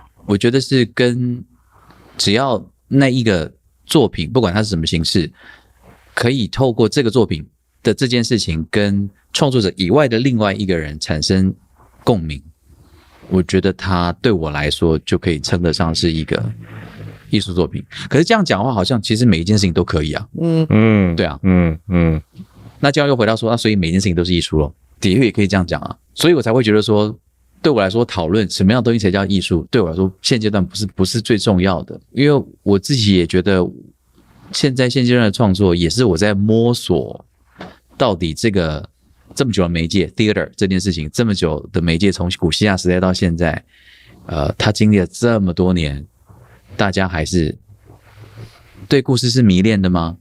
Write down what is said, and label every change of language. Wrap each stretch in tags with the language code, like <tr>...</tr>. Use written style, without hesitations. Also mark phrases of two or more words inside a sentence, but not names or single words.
<zh>我覺得是只要那一個作品，不管它是什麼形式，可以透過這個作品的這件事情跟創作者以外的另外一個人產生共鳴，我覺得它對我來說就可以稱得上是一個藝術作品。可是這樣講的話，好像其實每一件事情都可以啊。對啊，那這樣又回到說，所以每件事情都是藝術咯，的確也可以這樣講啊。所以我才會覺得說，對我來說討論什麼樣的東西才叫藝術，對我來說現階段不是最重要的，因為我自己也覺得現階段的創作也是我在摸索，到底這麼久的媒介 theater 這件事情，這麼久的媒介，從古希臘時代到現在，它經歷了這麼多年，大家還是對故事是迷戀的嗎？</zh>